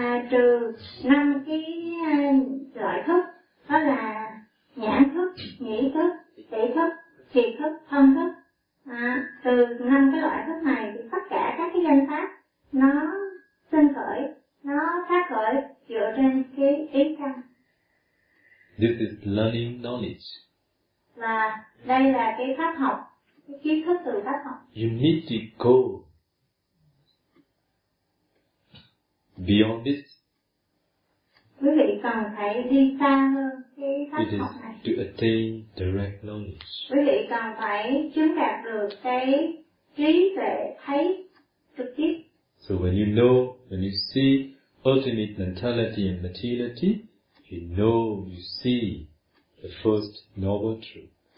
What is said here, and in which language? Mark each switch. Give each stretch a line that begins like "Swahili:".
Vietnamese: Trừ 5 cái loại thức, đó là nhãn thức, nhĩ thức, tỷ thức, thiệt thức, thân thức. Từ 5 cái loại thức này thì tất cả các cái danh pháp nó sinh khởi, nó phát khởi dựa trên cái ý căn.
English: This is learning knowledge.
Vietnamese: Và đây là cái pháp học, cái kiến thức từ pháp học.
English: You need to go beyond this.
Vietnamese: Quý vị cần phải đi xa hơn cái pháp học này.
English: To attain direct knowledge.
Vietnamese: Quý vị cần phải chứng đạt được cái trí tuệ thấy trực tiếp.
English: So when you know, when you see ultimate mentality and materiality, you know, you see the first noble truth.